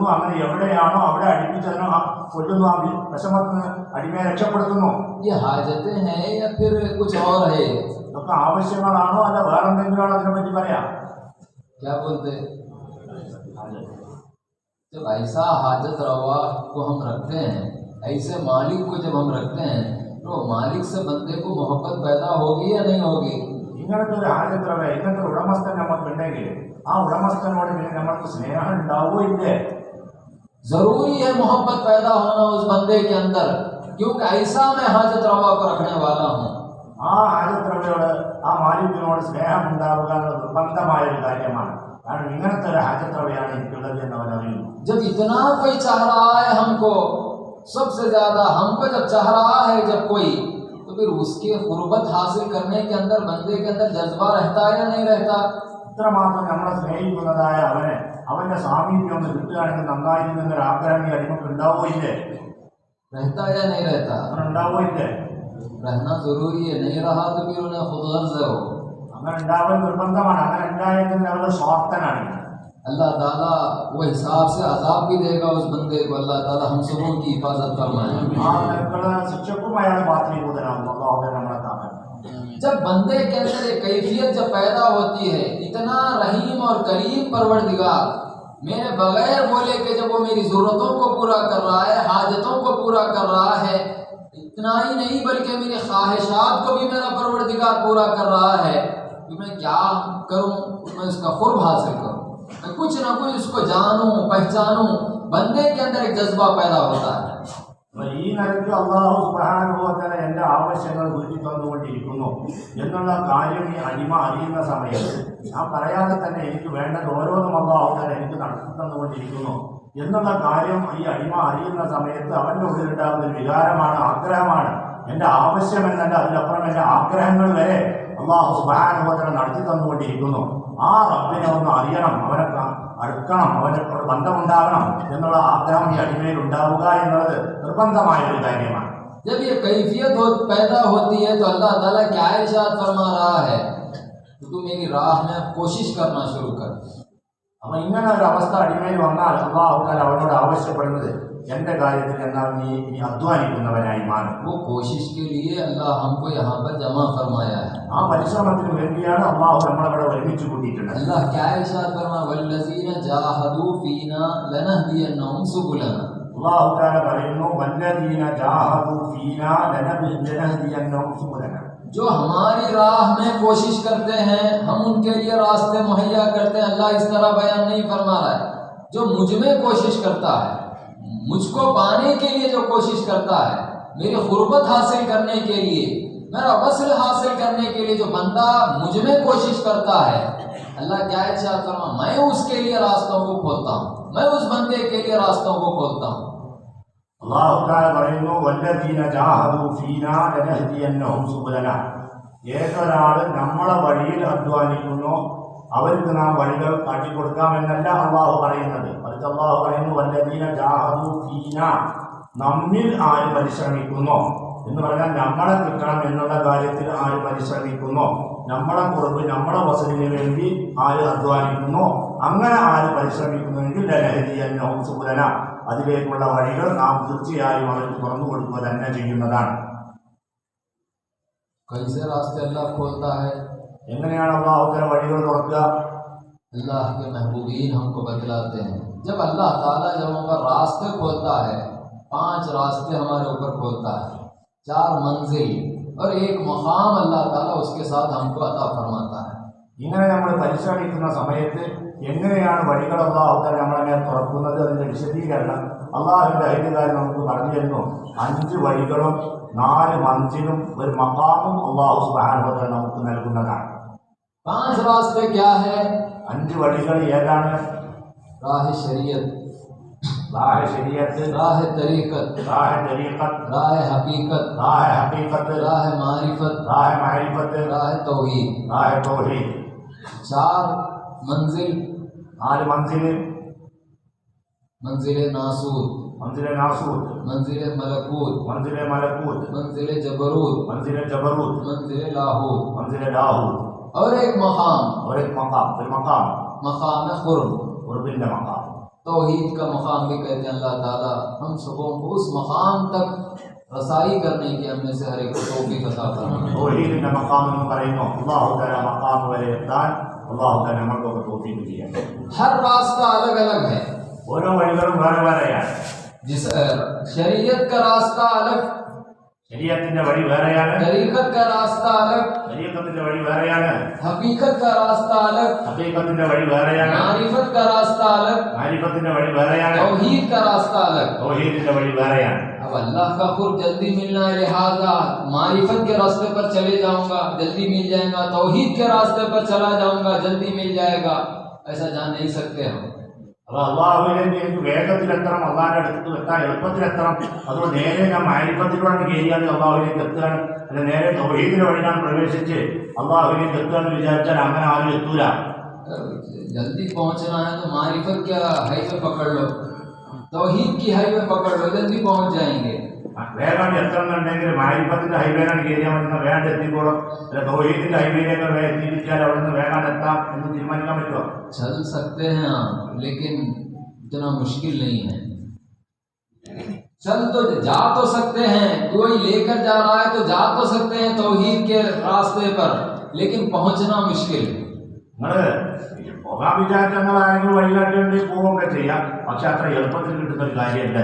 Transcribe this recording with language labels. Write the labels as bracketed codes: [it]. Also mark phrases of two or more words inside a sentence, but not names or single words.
[ml] അങ്ങനെ എവിടെയാണോ അവിടെ അടുപ്പിച്ചതിനെ കൊല്ലുന്നു, ആ വിഷമത്തിൽ നിന്ന് അടിമയെ രക്ഷപ്പെടുത്തുന്നു. [hi] ये हाजतें हैं या फिर कुछ और है? [ml] ഇതൊക്കെ ആവശ്യങ്ങളാണോ അല്ല വേറെന്തെങ്കിലും ആണോ? അതിനെ പറ്റി പറയാം. [hi] क्या बोलते? जब ऐसा हाजत रवा को हम रखते हैं, ऐसे मालिक को जब हम रखते हैं, तो मालिक से बंदे को मोहब्बत पैदा होगी या नहीं होगी? [ml] ഇങ്ങനത്തെ ഒരു ഹാജത്ത് റവ, ഇങ്ങനത്തെ ഒരു ഉടമസ്ഥൻ നമുക്കുണ്ടെങ്കിൽ ആ ഉടമസ്ഥനോട് പിന്നെ നമ്മൾക്ക് സ്നേഹം ഉണ്ടാവോ ഇല്ലേ? [hi] जरूरी है मोहब्बत पैदा होना उस बंदे के अंदर, क्योंकि ऐसा मैं हाजत रवा को रखने वाला हूँ। [ml] ആ ഹാജത്ത് റവയോട് ആ മാലിക്കിനോട് സ്നേഹം ഉണ്ടാവുക എന്നത് നിർബന്ധമായ ഒരു കാര്യമാണ്. കാരണം ഇങ്ങനത്തെ ഒരു ഹാജത്ത് റവയാണ് എനിക്കുള്ളത് എന്ന് അവൻ അറിയുന്നു. [hi] जब इतना कोई चाह रहा है हमको, सबसे ज्यादा हमको जब चाह रहा है जब कोई, तो फिर उसकी गुर्बत हासिल करने के अंदर बंदे के अंदर जज्बा रहता है या नहीं रहता? [ml] ഇത്രമാത്രം നമ്മളെ സ്നേഹിക്കുന്നതായ അവന്റെ സാമീപ്യം ഒന്ന് കിട്ടുകയാണെങ്കിൽ നന്നായിരുന്നു എന്നൊരു ആഗ്രഹം ഈ അടിമക്ക് ഉണ്ടാവോ ഇല്ലേ? [hi] रहता है या नहीं रहता? [ml] അങ്ങനെ ഉണ്ടാവോ ഇല്ലേ? [hi] रहना जरूरी है, नहीं रहा तो फिर उन्हें खुद गर्ज हो। [ml] അങ്ങനെ ഉണ്ടാവൽ നിർബന്ധമാണ്. അങ്ങനെ ഉണ്ടായെങ്കിൽ അവരുടെ സ്വാർത്ഥനാണ്. [hi] अल्लाह ताला वो हिसाब से अजाब भी देगा उस बंदे को। अल्लाह ताला हम सबों की हिफाजत फरमाए। [ml] ആ നിരക്കുള്ള ശിക്ഷക്കും അയാൾ പാത്രീഭൂതനാകുന്നു. അല്ലാഹു നമ്മളെ കാക്കട്ടെ. [hi] जब बंदे के अंदर एक कैफियत जब पैदा होती है, इतना रहीम और करीम परवरदिगार मेरे बगैर बोले कि जब वो मेरी ज़रूरतों को पूरा कर रहा है, हाजतों को पूरा कर रहा है, इतना ही नहीं बल्कि मेरी ख्वाहिशात को भी मेरा परवरदिगार पूरा कर रहा है, तो मैं क्या करूं? मैं उसका खुर्ब हासिल करूं, मैं कुछ ना कुछ उसको जानूं, पहचानूं। बंदे के अंदर एक जज्बा पैदा होता है। [ml] ഈ നിലയ്ക്ക് [ar] الله سبحانه وتعالى [ml] എൻ്റെ ആവശ്യങ്ങൾ വീട്ടി തന്നുകൊണ്ടിരിക്കുന്നു എന്നുള്ള കാര്യം ഈ അടിമ അറിയുന്ന സമയത്ത് ഞാൻ പറയാതെ തന്നെ എനിക്ക് വേണ്ടത് ഓരോന്നും അല്ലാഹു തആല എനിക്ക് നടത്തി തന്നുകൊണ്ടിരിക്കുന്നു എന്നുള്ള കാര്യം ഈ അടിമ അറിയുന്ന സമയത്ത് അവൻ്റെ ഉള്ളിലുണ്ടാകുന്ന ഒരു വികാരമാണ്, ആഗ്രഹമാണ്. എൻ്റെ ആവശ്യം എന്നല്ല, അതിലപ്പുറം എൻ്റെ ആഗ്രഹങ്ങൾ വരെ [ar] الله سبحانه وتعالى [ml] നടത്തി തന്നുകൊണ്ടിരിക്കുന്നു. ആ റബ്ബിനെ ഒന്ന് അറിയണം, അവനെ അടുക്കണം, അവനോട് ബന്ധമുണ്ടാകണം എന്നുള്ള ആഗ്രഹം ഈ അടിമയിൽ ഉണ്ടാവുക എന്നുള്ളത് നിർബന്ധമായ ഒരു കാര്യമാണ്. [hi] जब ये कैफियत पैदा होती है तो अल्लाह ताला क्या इरशाद फरमा रहा है? तो तू मेरी राह में कोशिश करना शुरू कर। [ml] അപ്പൊ ഇങ്ങനെ ഒരു അവസ്ഥ അടിമയിൽ വന്നാൽ അല്ലാഹു തആല അവനോട് ആവശ്യപ്പെടുന്നത് എന്റെ കാര്യത്തിൽ എന്നാൽ നീ അധ്വാനിക്കുന്നവനായി മാറും. [hi] वो कोशिश के लिए अल्लाह हमको यहाँ पर जमा फरमाया है। [ml] ആ പരിശ്രമത്തിന് വേണ്ടിയാണ് അല്ലാഹു നമ്മളെ ഒരുമിച്ച് കൂട്ടിയിട്ടുള്ളത്. [hi] अल्लाह क्या इरशाद फरमा? [ar] والذين جاهدوا فينا لنهدينهم سبلنا. [ml] അല്ലാഹു തആല പറയുന്നു [ar] والذين جاهدوا فينا لنهدينهم سبلنا. [hi] जो हमारी राह में कोशिश करते हैं हम उनके लिए रास्ते मुहैया करते हैं। अल्लाह इस तरह बयान नहीं फरमा रहा है। जो मुझ में कोशिश करता है, मुझको पाने के लिए जो कोशिश करता है, मेरी गुर्बत हासिल करने के लिए, मेरा वस्ल हासिल करने के लिए जो बंदा मुझ में कोशिश करता है, अल्लाह क्या इरशाद फरमा? मैं उसके लिए रास्तों को खोलता हूँ, मैं उस बंदे के लिए रास्तों को खोलता हूँ। [ml] അല്ലാഹു തആല പറയുന്നു [ar] والذين جاهدوا فينا لنهدينهم سبلنا. [ml] ഏതൊരാൾ നമ്മളെ വഴിയിൽ അധ്വാനിക്കുന്നു അവർക്ക് നാം വഴികൾ കാട്ടിക്കൊടുക്കാമെന്നല്ല അല്ലാഹു പറയുന്നത്. മറിച്ച് അല്ലാഹു പറയുന്നു [ar] والذين جاهدوا فينا, [ml] നമ്മിൽ ആര് പരിശ്രമിക്കുന്നു എന്ന് പറഞ്ഞാൽ നമ്മളെ കിട്ടണം എന്നുള്ള കാര്യത്തിൽ ആര് പരിശ്രമിക്കുന്നു, നമ്മളെ കുറവ് നമ്മളെ വസതിന് വേണ്ടി ആര് അധ്വാനിക്കുന്നു, അങ്ങനെ ആര് പരിശ്രമിക്കുന്നുവെങ്കിൽ [ar] لنهدينهم سبلنا, [ml] അതിലേക്കുള്ള വഴികൾ നാം തീർച്ചയായും അവർക്ക് തുറന്നു കൊടുക്കുക തന്നെ ചെയ്യുന്നതാണ്. [hi] कैसे रास्ते अल्लाह खोलता है? [ml] എങ്ങനെയാണ് അല്ലാഹു തആല വഴികൾ തുറക്കുക? [hi] अल्लाह के महबूबीन हमको बतलाते हैं। जब अल्लाह ताला जब हम पर रास्ते खोलता है, 5 रास्ते हमारे ऊपर खोलता है, 4 मंजिल और एक मकाम अल्लाह ताला उसके साथ हमको अता फरमाता है। [ml] ഇങ്ങനെ നമ്മൾ പരിശ്രമിക്കുന്ന സമയത്ത് എങ്ങനെയാണ് വഴികൾ അള്ളാഹു തആല നമ്മളെ മേൽ തുറക്കുന്നത്, അതിന്റെ വിശദീകരണം അള്ളാഹുവിന്റെ അയൽക്കാരൻ നമുക്ക് പറഞ്ഞു തരുന്നു. 5 വഴികളും 4 മൻസിലും ഒരു മഖാമും [ar] الله سبحانه وتعالى [ml] നമുക്ക് നൽകുന്നതാണ്. [hi] 5 रास्ते क्या है? [ml] 5 വഴികൾ ഏതാണ്? [hi] राह शरीयत, राह शरीयत, राह तरीक़त, राह तरीक़त, राह हकीकत, राह हकीकत, राह मारिफत, राह मारिफत, राह तौहीद। राह तौहीद। 4 मंजिल, 4 मंजिल, मंजिल नासूद, मंजिल नासूद, मंजिल मलकूत, मंजिल मलकूत, मंजिल जबरूत, मंजिल जबरूत, मंजिल लाहूत मंजिल लाहूत और एक मकाम, और एक मकाम, फिर मकाम मकाम कुर्ब, कुर्बिल मकाम। तौहीद का मकाम भी कहते हैं। अल्लाह ताला हम सबों को उस मकाम तक रसाई करने की हमें से हर एक को तौफीक अता फरमाए। [ml] तौहीदिന്റെ മഖാം എന്ന് പറയുന്നു അല്ലാഹു തആല മഖാം വരെ എത്താൻ അല്ലാഹു തആല നമുക്ക് തൗഫീഖ് ചെയ്യട്ടെ. [hi] हर रास्ता अलग अलग है। [ml] ഓരോ വഴികളും വേറെ വേറെയാണ്. [hi] जिस शरीयत का रास्ता अलग, [ml] ശരീഅത്തിന്റെ വഴി വേറെയാണ്, [hi] तरीक़त का रास्ता अलग, [ml] തരീഖത്തിന്റെ വഴി വേറെയാണ്, [hi] हकीकत का रास्ता अलग, [ml] ഹഖീഖത്തിന്റെ വഴി വേറെയാണ്, [hi] मारिफत का रास्ता अलग, [ml] മാരിഫത്തിന്റെ വഴി വേറെയാണ്, [hi] तौहीद का रास्ता अलग। [ml] തൗഹീദിന്റെ വഴി വേറെയാണ്. [hi] अब अल्लाह का खुद जल्दी मिलना है, लिहाजा मारिफत के रास्ते पर चले जाऊंगा, जल्दी मिल जाएगा, तौहीद के रास्ते पर चला जाऊंगा, जल्दी मिल जाएगा, ऐसा जान नहीं सकते हम। [ml] അപ്പോൾ അള്ളാഹുവിലേക്ക് എനിക്ക് വേഗത്തിലെത്തണം, അള്ളാഹിന്റെ അടുത്ത് എത്താൻ എളുപ്പത്തിലെത്തണം, അതുകൊണ്ട് നേരെ ഞാൻ മാരിഫത്തിലൂടെ കയറിയാൽ അള്ളാഹുവിലേക്ക് എത്തുകയാണ്, അല്ല നേരെ തൗഹീദിന്റെ വഴി ഞാൻ പ്രവേശിച്ച് അള്ളാഹുവിലേക്ക് എത്തുകയെന്ന് വിചാരിച്ചാൽ അങ്ങനെ ആരും എത്തൂല. [hi] जल्दी पहुंचना है तो मारिफत के हाईवे पकड़ लो, तौहीद की हाईवे पकड़ लो, जल्दी पहुंच जाएंगे। [ml] വേഗം എത്തണമെന്നുണ്ടെങ്കിൽ മാരിഫത്തിന്റെ ഹൈവേയിലാണ് കയറിയാൽ മതി, വേഗം എത്തിക്കോളും. അല്ല തൗഹീദിന്റെ ഹൈവേയിലേക്ക് എത്തിപ്പിച്ചാൽ അവിടെ നിന്ന് വേഗം എത്താം എന്ന് തീരുമാനിക്കാൻ പറ്റുമോ? [hi] चल सकते हैं हम, लेकिन इतना मुश्किल नहीं है। चल तो जा तो सकते हैं, कोई लेकर जा रहा है तो जा तो सकते हैं तौहीद के रास्ते पर, लेकिन पहुंचना मुश्किल है। [ml] നിങ്ങൾ പോകാൻ വിചാരിച്ചങ്ങളാണെങ്കിൽ വഴികാട്ടിയുണ്ടെങ്കിൽ പോവുകയൊക്കെ ചെയ്യാം, പക്ഷെ അത്ര എളുപ്പത്തിൽ കിട്ടുന്ന ഒരു കാര്യമല്ല.